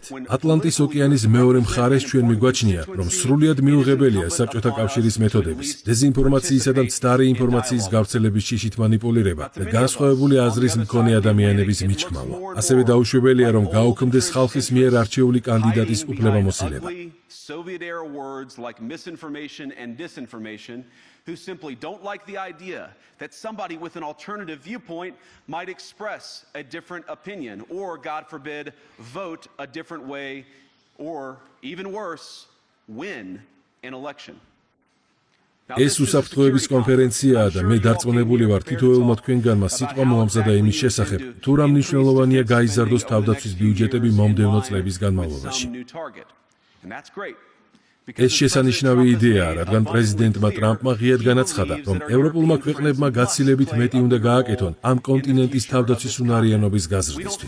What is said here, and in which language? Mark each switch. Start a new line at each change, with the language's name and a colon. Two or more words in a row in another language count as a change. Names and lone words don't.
Georgian: ატლანტის ოკეანის მეორე მხარეს ჩვენ მიგვაჩნია, რომ სრულიად მიუღებელია საბჭოთა კავშირის მეთოდების, დეზინფორმაციისა და მცდარი ინფორმაციის გავრცელების შიშით მანიპულირება და განსხვავებული აზრის მქონე ადამიანების მიჩქმალვა. ასევე დაუშვებელია, რომ გაუქმდეს ხალხის მიერ არჩეული კანდიდატის უფლებამოსილება.
English: Soviet era words like misinformation and disinformation, who simply don't like the idea that somebody with an alternative viewpoint might express a different opinion or, God forbid, vote a different way or, even worse, win an election.
Georgian: ეს უსაფრთხოების კონფერენციაა და მე დარწმუნებული ვარ თითოეულმა თქვენგანმა სიტყვა მოამზადა იმის შესახებ, თუ რა მნიშვნელოვანია გაიზარდოს თავდაცვის ბიუჯეტები მომდევნო წლების განმავლობაში. ეს შესანიშნავი იდეაა, რადგან პრეზიდენტმა ტრამპმა ღიად განაცხადა, რომ ევროპულმა ქვეყნებმა გაცილებით მეტი უნდა გააკეთონ ამ კონტინენტის თავდაცვის უნარიანობის გაზრდისთვის.